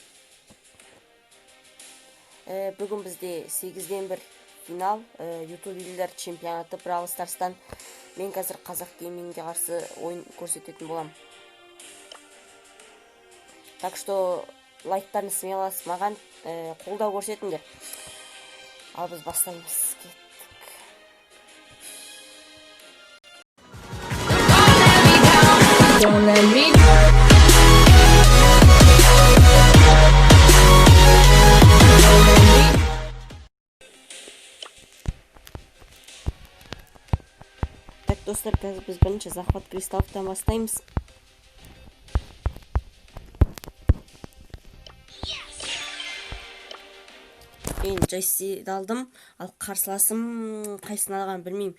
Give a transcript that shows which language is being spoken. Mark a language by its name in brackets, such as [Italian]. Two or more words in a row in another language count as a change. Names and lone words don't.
[Kazakh] Бүгін бізде 8-ден 1 финал YouTube елдер чемпионаты Brawl Stars'тан. Мен қазір қазақ геймингге қарсы ойын көрсететін болам. [Russian] Так что [Kazakh] лайктарын смелас маған қолдау көрсетіңдер. Ал біз бастаймыз. [English] Don't let me [Kazakh] Так, достар, қазір біз бірінші захват кристаллықтан бастаймыз. Мен Джесси алдым, ал қарсыласым қайсын алған білмеймін.